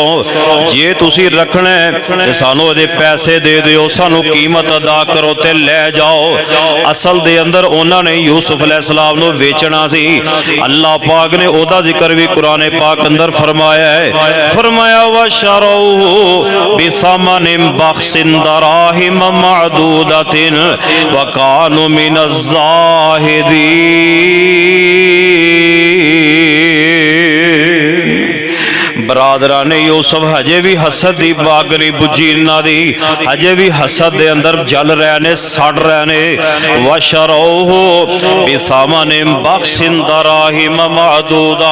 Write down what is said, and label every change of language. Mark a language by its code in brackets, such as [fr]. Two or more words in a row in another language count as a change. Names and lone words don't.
[pa] ਜੇ ਤੁਸੀ ਰੱਖਣਾ ਹੈ ਤੇ ਸਾਨੂੰ ਇਹਦੇ ਪੈਸੇ ਦੇ ਦਿਓ, ਸਾਨੂੰ ਕੀਮਤ ਅਦਾ ਕਰੋ ਤੇ ਲੈ ਜਾਓ। ਅਸਲ ਦੇ ਅੰਦਰ ਉਨ੍ਹਾਂ ਨੇ ਯੂਸੁਫ਼ ਅਲੈਹਿਸਸਲਾਮ ਨੂੰ ਬੇਚਣਾ ਸੀ। ਅੱਲਾਹ ਪਾਕ ਨੇ ਓਦਾ ਜ਼ਿਕਰ ਭੀ ਕੁਰਾਨ ਪਾਕ ਅੰਦਰ ਫ਼ਰਮਾਇਆ ਹੈ, ਫ਼ਰਮਾਇਆ [ar] وشروا بثمن بخس دراهم معدودة وكانوا من الزاهدين. [pa] ਬਰਾਦਰਾਂ ਨੇ ਯੂਸੁਫ਼ ਹਜੇ ਭੀ ਹਸਦ ਦੀ ਬਾਗ ਨਹੀਂ ਬੁਝੀ, ਇਨ੍ਹਾਂ ਦੀ ਹਜੇ ਭੀ ਹਸਦ ਦੇ ਅੰਦਰ ਜਲ ਰਹੇ ਨੇ, ਸੜ ਰਹੇ ਨੇ। [ar] وشروه بثمن بخس دراهم معدودة.